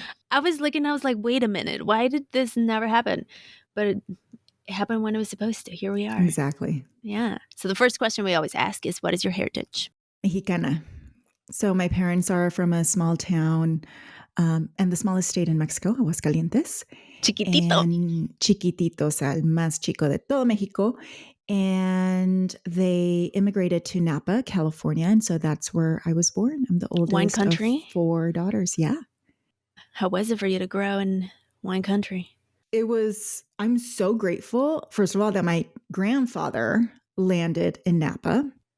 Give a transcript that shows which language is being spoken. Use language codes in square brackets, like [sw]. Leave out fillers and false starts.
[en] I was looking, I was like, wait a minute, why did this never happen? But it happened when it was supposed to. Here we are. Exactly. Yeah. So the first question we always ask is, what is your heritage? [es] Mexicana. [en] So my parents are from a small town and the smallest state in Mexico, Aguascalientes. [es] Chiquitito. [en] And [es] chiquitito, o sea, el más chico de todo México. [en] and they immigrated to Napa, California. And so that's where I was born. I'm the Wine oldest of country? 4 daughters. Yeah. How was it for you to grow in wine country? I'm so grateful, first of all, that my grandfather landed in Napa.